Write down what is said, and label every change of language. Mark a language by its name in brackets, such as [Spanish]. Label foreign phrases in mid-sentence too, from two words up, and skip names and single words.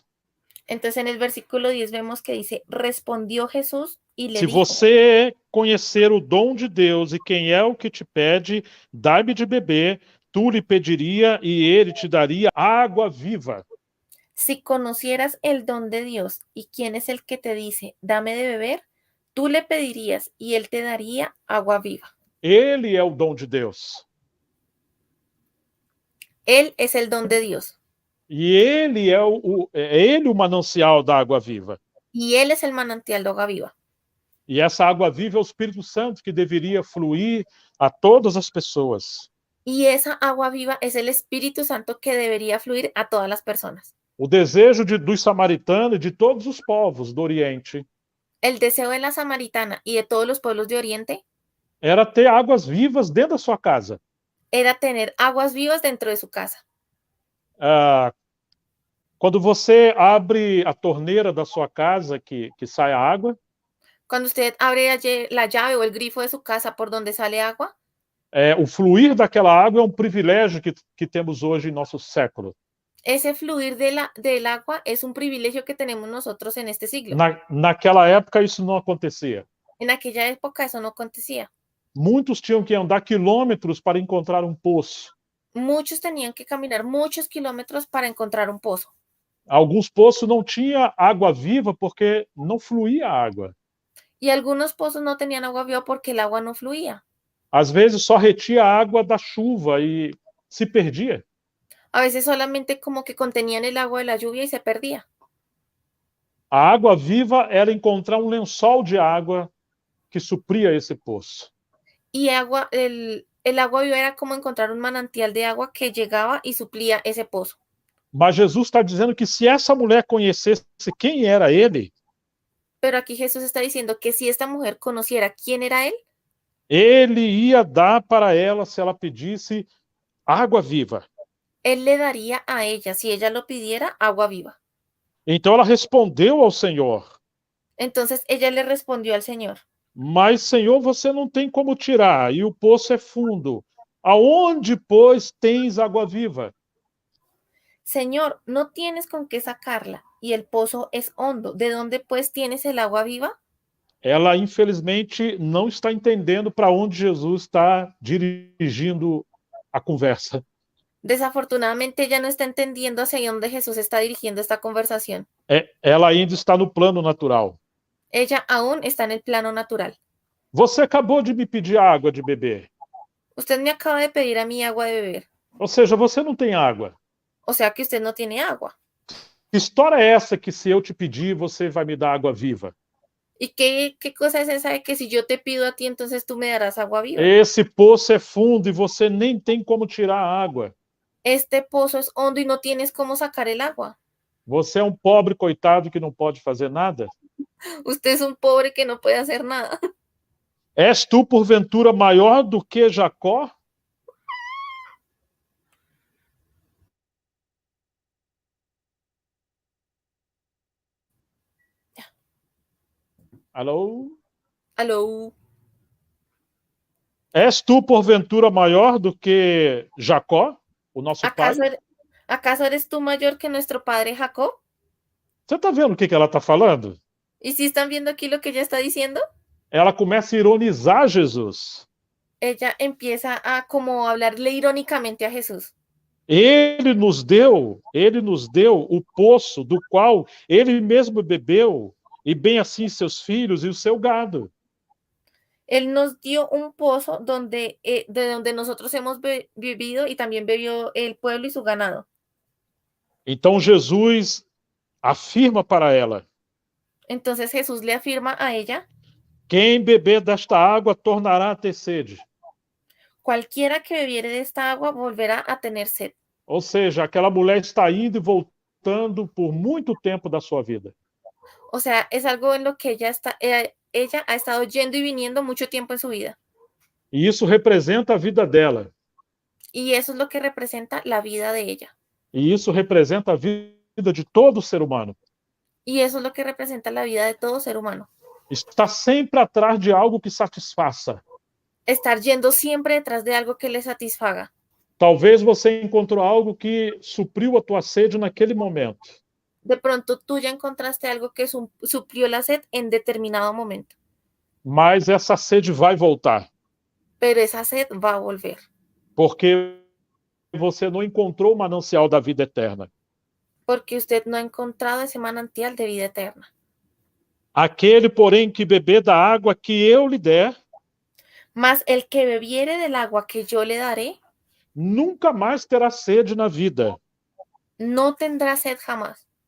[Spanish] Entonces, en el versículo 10 vemos que dice, respondió Jesús y le se dijo, [Portuguese] você conhecer o dom de Deus e quem é o que te pede, dá-me de beber, tu lhe pediria e ele te daria água viva. [Spanish] si conocieras el don de Dios y quién es el que te dice, dame de beber, tú le pedirías y él te daría agua viva. [Portuguese] Ele é o dom de Deus. [Spanish] Él es el don de Dios. [Portuguese] E ele é o manancial da água viva. [Spanish] Y él es el manantial de agua viva. [Portuguese] E essa água viva é o Espírito Santo que deveria fluir a todas as pessoas. [Spanish] Y esa agua viva es el Espíritu Santo que debería fluir a todas las personas. [Portuguese] O desejo dos samaritanos e de todos os povos do Oriente [Spanish] El deseo de la samaritana y de todos los pueblos de Oriente [Portuguese] era ter águas vivas dentro da sua casa. [Spanish] era tener aguas vivas dentro de su casa. [Portuguese] Quando você abre a torneira da sua casa, que sai a água, [Spanish] Cuando usted abre la llave o el grifo de su casa por donde sale agua, [Portuguese] o fluir daquela água é um privilégio que temos hoje em nosso século. [Spanish] ese fluir del agua es un privilegio que tenemos nosotros en este siglo. [Portuguese] Naquela época isso não acontecia. [Spanish] En aquella época eso no acontecía. [Portuguese] Muitos tinham que andar quilômetros para encontrar um poço. [Spanish] Muchos tenían que caminar muchos kilómetros para encontrar un pozo. [Portuguese] Alguns poços não tinham água viva porque não fluía água. [Spanish] Y algunos pozos no tenían agua viva porque el agua no fluía. [Portuguese] Às vezes só retia a água da chuva e se perdia. [Spanish] A veces solamente como que contenían el agua de la lluvia y se perdía. [Portuguese] A água viva era encontrar um lençol de água que supria esse poço. [Spanish] Y el agua viva era como encontrar un manantial de agua que llegaba y suplía ese pozo. [Portuguese] Mas Jesus está dizendo que se essa mulher conhecesse quem era ele, [Spanish] Pero aquí Jesús está diciendo que si esta mujer conociera quién era él, [Portuguese] ele ia dar para ela, se ela pedisse, água viva. [Spanish] él le daría a ella, si ella lo pidiera, agua viva. [Portuguese] Então ela respondeu ao Senhor: [Spanish] Entonces ella le respondió al Señor, [Portuguese] mas, Senhor, você não tem como tirar, e o poço é fundo. Aonde, pois, tens água viva? [Spanish] Señor, no tienes con qué sacarla y el pozo es hondo. ¿De dónde pues tienes el agua viva? [Portuguese] Ela, infelizmente, não está entendendo para onde Jesus está dirigindo a conversa. [Spanish] Desafortunadamente ella no está entendiendo hacia dónde Jesús está dirigiendo esta conversación. [Portuguese] Ela ainda está no plano natural. [Spanish] Ella aún está en el plano natural. [Portuguese] Você acabou de me pedir água de beber. [Spanish] Usted me acaba de pedir a mí agua de beber. [Portuguese] Ou seja, você não tem água. [Spanish] O sea que usted no tiene agua. [Portuguese] Que história é essa que se eu te pedir, você vai me dar água viva? [Spanish] ¿Y qué cosa es esa de que si yo te pido a ti, entonces tú me darás agua viva? [Portuguese] Esse poço é fundo e você nem tem como tirar a água. [Spanish] Este pozo es hondo y no tienes cómo sacar el agua. [Portuguese] Você é um pobre coitado que não pode fazer nada? [Spanish] Usted es un pobre que no puede hacer nada. [Portuguese] És tu, porventura, maior do que Jacó? Alô? [Spanish] Aló. [Portuguese] És tu, porventura, maior do que Jacó, o nosso pai? [Spanish] ¿Acaso eres tú mayor que nuestro padre Jacob? [Portuguese] Você está vendo o que ela está falando? [Spanish] ¿Y si están viendo aquí lo que ella está diciendo? [Portuguese] Ela começa a ironizar Jesus. [Spanish] Ella empieza a como hablarle irónicamente a Jesús. [Portuguese] Ele nos deu o poço do qual ele mesmo bebeu, e bem assim seus filhos e o seu gado. [Spanish] Él nos dio un pozo de donde nosotros hemos vivido y también bebió el pueblo y su ganado. [Portuguese] Então Jesus afirma para ela: [Spanish] Entonces Jesús le afirma a ella, [Portuguese] quem beber desta água tornará a ter sede. [Spanish] cualquiera que bebiere de esta agua volverá a tener sed. [Portuguese] Ou seja, aquela mulher está indo e voltando por muito tempo da sua vida. [Spanish] O sea, es algo en lo que ella ha estado yendo y viniendo mucho tiempo en su vida. [Portuguese] E isso representa a vida dela. [Spanish] Y eso es lo que representa la vida de ella. [Portuguese] E isso representa a vida de todo ser humano. [Spanish] Y eso es lo que representa la vida de todo ser humano. [Portuguese] Está sempre atrás de algo que satisfaça. [Spanish] Estar yendo siempre detrás de algo que le satisfaga. [Portuguese] Talvez você encontrou algo que supriu a tua sede naquele momento. [Spanish] De pronto tú ya encontraste algo que suplió la sed en determinado momento. [Portuguese] Mas essa sede vai voltar. [Spanish] Pero esa sed va a volver. [Portuguese] Porque você não encontrou o manancial da vida eterna. [Spanish] Porque usted no ha encontrado ese manantial de vida eterna. [Portuguese] Aquele, porém, que beber da água que eu lhe der, [Spanish] mas el que bebiere del agua que yo le daré, [Portuguese] nunca mais terá sede na vida. [Spanish] no tendrá sed jamás.